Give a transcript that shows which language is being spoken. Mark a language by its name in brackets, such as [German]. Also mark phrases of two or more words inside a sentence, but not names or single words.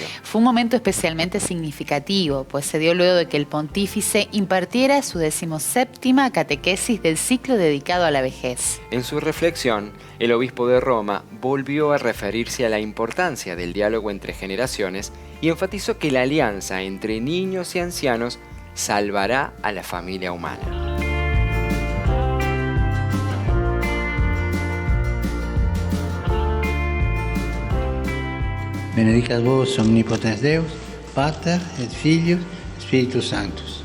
[Spanish] Fue un momento especialmente significativo, pues se dio luego de que el pontífice impartiera su 17ª catequesis del ciclo dedicado a la vejez. En su reflexión, el obispo de Roma volvió a referirse a la importancia del diálogo entre generaciones y enfatizó que la alianza entre niños y ancianos salvará a la familia humana. [Latin] Benedicat vos omnipotens Deus, Pater et Filius, Spiritus Sanctus.